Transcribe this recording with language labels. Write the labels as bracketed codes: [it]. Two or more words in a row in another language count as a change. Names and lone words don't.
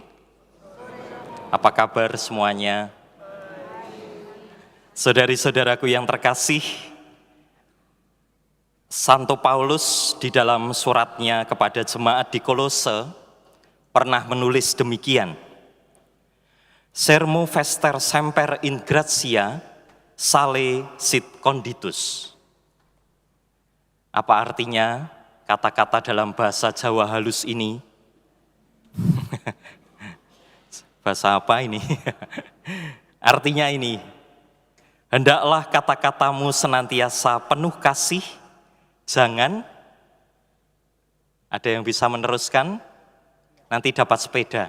[id] Apa kabar semuanya? Saudari-saudaraku yang terkasih, Santo Paulus di dalam suratnya kepada jemaat di Kolose pernah menulis demikian. [la] Sermo vester semper in gratia, sale sit conditus. [id] Apa artinya kata-kata dalam bahasa Jawa halus ini? Bahasa apa ini? Artinya ini, hendaklah kata-katamu senantiasa penuh kasih, jangan, ada yang bisa meneruskan, nanti dapat sepeda.